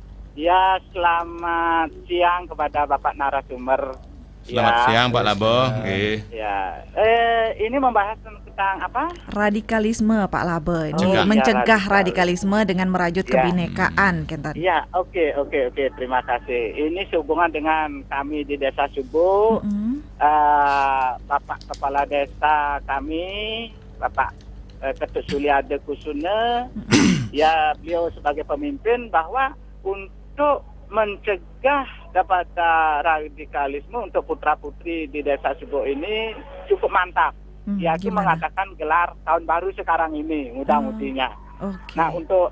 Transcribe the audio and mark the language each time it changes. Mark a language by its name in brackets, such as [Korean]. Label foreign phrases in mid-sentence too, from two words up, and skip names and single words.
[Indonesian] Ya, selamat siang kepada Bapak narasumber. Selamat siang Pak Labe. Ya, ini membahas tentang apa? Radikalisme Pak Labe. Mencegah radikalisme dengan merajut kebinekaan kan tadi. Iya, oke. Terima kasih. Ini sehubungan dengan kami di Desa Subo. Bapak Kepala Desa kami, Bapak Ketut Suliade Kusune, ya beliau sebagai pemimpin, bahwa untuk mencegah dapat radikalisme untuk putra-putri di Desa Subo ini cukup mantap. Yaitu mengadakan gelar tahun baru sekarang ini, mudah-mudinya. Nah, untuk